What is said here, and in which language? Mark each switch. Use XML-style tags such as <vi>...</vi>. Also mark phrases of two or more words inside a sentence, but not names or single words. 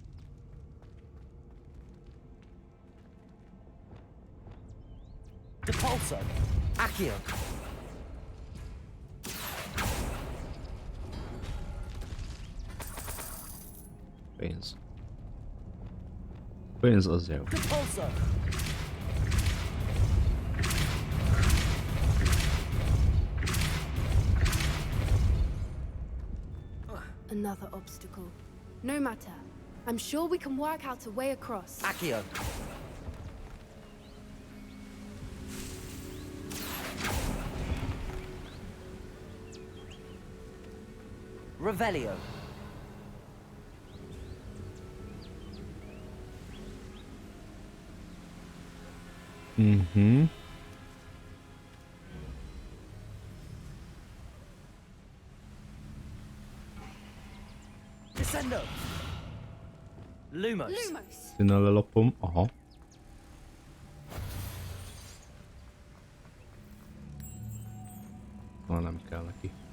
<hu>Depulso. Accio. Pénz. Pénz az jó. Depulso.</hu> <en>Another obstacle. No matter. I'm sure we can work out a way across.</en> <hu>Accio. Revelio. Mhm. Descendo. Lumos. Lumos! Innen lelopom. Aha. Nem kell neki.</hu>